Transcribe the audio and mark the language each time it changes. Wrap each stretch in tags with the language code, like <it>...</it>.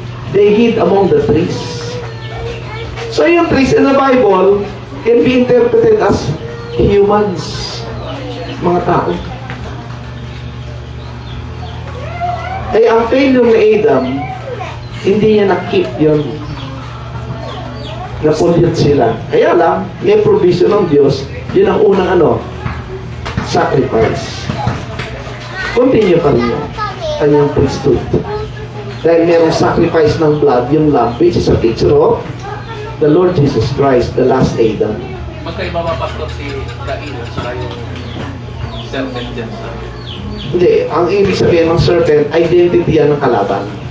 <en>They hid among the trees. So yung trees in the Bible can be interpreted as humans.</en> <tl>Mga tao. Ay ang failure ni Adam, hindi niya na-keep yun. Na-pollute sila. Kaya lang, may provision ng Diyos, yun ang unang sacrifice. Continue pa rin yun. Kanyang priesthood. Dahil merong sacrifice ng blood, yung lamb,</tl> <en>which is a picture of the Lord Jesus Christ, the last Adam.</en> <tl>Magkaiba ba, Pastor, si Cain at saka yung serpent dyan sa... Hindi, ang ibig sabihin ng serpent, identity yan ng kalaban.</tl>